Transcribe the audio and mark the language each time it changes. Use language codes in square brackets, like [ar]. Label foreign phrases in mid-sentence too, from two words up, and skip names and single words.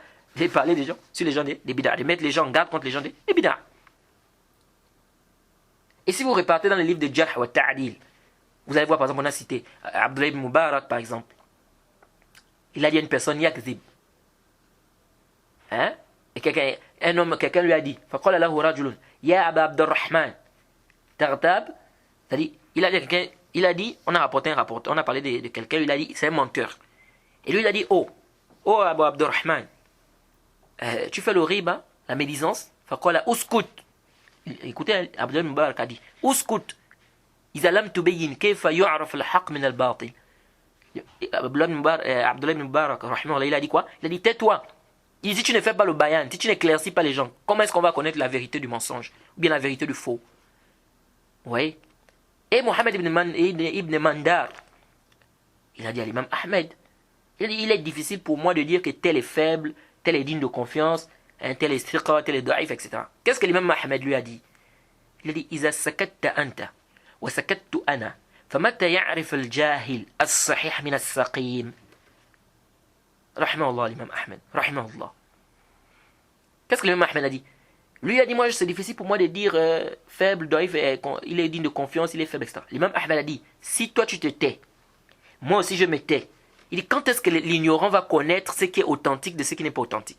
[fr] De parler des gens, sur les gens des bid'a, de mettre les gens en garde contre les gens des bid'a. Et si vous repartez dans le livre de Jarh wa Ta'dil, vous allez voir, par exemple, on a cité Abdullah ibn Mubarak, par exemple. Il a dit à une personne, yakzib. Et quelqu'un lui a dit, [ar] فقال له رجل يا أبا عبد الرحمن تغتاب. [fr] C'est-à-dire, il a dit, on a parlé de quelqu'un, il a dit, c'est un menteur. Et lui, il a dit, oh Abu Abdurrahman, tu fais le riba, la médisance, [ar] فقال اسكت. [fr] Écoutez, Abdullah Mubarak a dit, [ar] اسكت إذا لم تبين كيف يعرف الحق من الباطل. [fr] Abdullah ibn Mubarak, il a dit quoi? Il a dit tais-toi. Il dit si tu ne fais pas le bayan, si tu n'éclaircis pas les gens, comment est-ce qu'on va connaître la vérité du mensonge ou bien la vérité du faux? Vous voyez? Et Mohammed ibn Mandar, il a dit à l'imam Ahmed, il est difficile pour moi de dire que tel est faible, tel est digne de confiance, tel est striqa, tel est daif, etc. Qu'est-ce que l'imam Ahmed lui a dit? Il a dit [ar] إذا سكت أنت وسكت أنا فمتى يعرف الجاهل الصحيح من السقيم رحمه الله l'imam Ahmed رحمه الله. [fr] Qu'est-ce que l'imam Ahmed a dit? Lui a dit moi c'est difficile pour moi de dire faible, daif, il est digne de confiance, il est faible, etc. L'imam Ahmed a dit si toi tu te tais, moi aussi je me tais. Il dit quand est-ce que l'ignorant va connaître ce qui est authentique de ce qui n'est pas authentique?